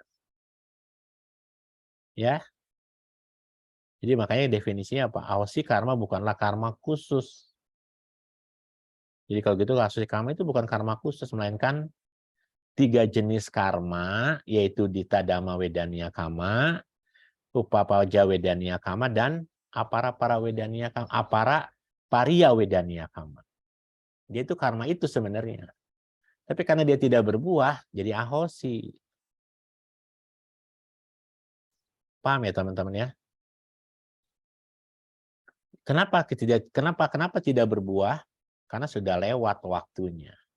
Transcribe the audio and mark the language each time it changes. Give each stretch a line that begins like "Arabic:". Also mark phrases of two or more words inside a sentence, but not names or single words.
Indonesian: Ya. Jadi makanya definisinya apa? Ahosi karma bukanlah karma khusus. Jadi kalau gitu ahosi karma itu bukan karma khusus, melainkan 3 jenis karma, yaitu
Pali: Dita Dhamma Wedaniya Kama, Upapaja Wedaniya Kama,
Indonesian: dan
Pali: Apara Wedaniya Kama, Apara Pariya Wedaniya Kama.
Indonesian: Dia itu karma itu sebenarnya. Tapi karena dia tidak berbuah, jadi ahosi. Paham ya teman-teman ya? Kenapa tidak berbuah? Karena sudah lewat waktunya.